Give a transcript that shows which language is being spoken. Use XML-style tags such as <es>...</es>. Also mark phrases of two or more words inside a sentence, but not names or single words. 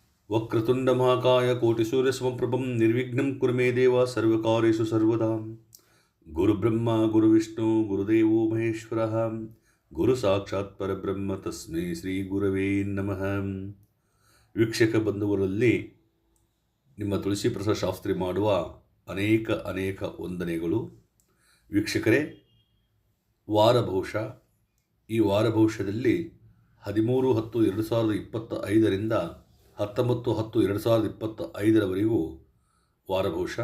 <sa>ವಕ್ರತುಂಡಮಹಾಕಾಯ ಕೋಟಿಸೂರ್ಯಸಮಪ್ರಭಂ ನಿರ್ವಿಘ್ನಂ ಕುರು ಮೇ ದೇವ ಸರ್ವಕಾರ್ಯೇಷು ಸರ್ವದಾ. ಗುರುಬ್ರಹ್ಮ ಗುರುವಿಷ್ಣು ಗುರುದೇವೋ ಮಹೇಶ್ವರಃ ಗುರು ಸಾಕ್ಷಾತ್ ಪರಬ್ರಹ್ಮ ತಸ್ಮೈ ಶ್ರೀ ಗುರವೇ ನಮಃ.</sa> <kn>ವೀಕ್ಷಕ ಬಂಧುಗಳಲ್ಲಿ ನಿಮ್ಮ ತುಳಸಿ ಪ್ರಸಾದ್ ಶಾಸ್ತ್ರಿ ಮಾಡುವ ಅನೇಕ ವಂದನೆಗಳು. ವೀಕ್ಷಕರೇ, ವಾರಭವಿಷ್ಯ, ಈ ವಾರಭವಿಷ್ಯದಲ್ಲಿ 13/10/2025ರಿಂದ 19/10/2025 ವಾರಭವಿಷ್ಯ.</kn>